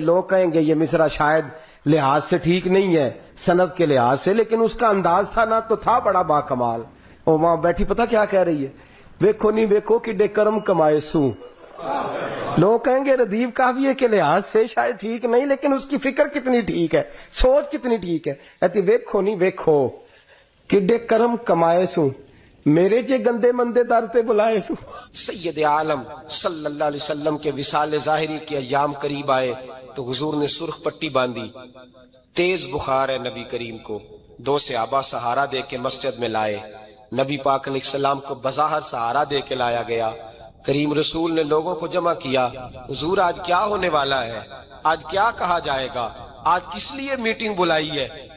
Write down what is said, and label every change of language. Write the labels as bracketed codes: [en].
[ur] لوگ کہیں گے یہ مصرع شاید لحاظ سے ٹھیک نہیں ہے, سند کے لحاظ سے, لیکن اس کا انداز تھا نا تو تھا بڑا با کمال. اور وہاں بیٹھی پتہ کیا کہہ رہی ہے, [skr] ویکھو نہیں ویکھو کہ ڈے کرم کمائے سوں. [ur] لوگ کہیں گے ردیف کافیے کے لحاظ سے شاید ٹھیک نہیں, لیکن اس کی فکر کتنی ٹھیک ہے, سوچ کتنی ٹھیک ہے. کہتی [skr] ویکھو نہیں ویکھو کہ ڈے کرم کمائے سوں, میرے جے گندے مندے در تے بلائے سوں. [ur] سید عالم صلی اللہ علیہ وسلم کے وصال ظاہری کے ایام قریب آئے تو حضور نے سرخ پٹی باندھی. تیز بخار ہے نبی کریم کو, 2 صحابہ سہارا دے کے مسجد میں لائے. نبی پاک علیہ السلام کو بظاہر سہارا دے کے لایا گیا. کریم رسول نے لوگوں کو جمع کیا, حضور آج کیا ہونے والا ہے, آج کیا کہا جائے گا, آج کس لیے میٹنگ بلائی ہے.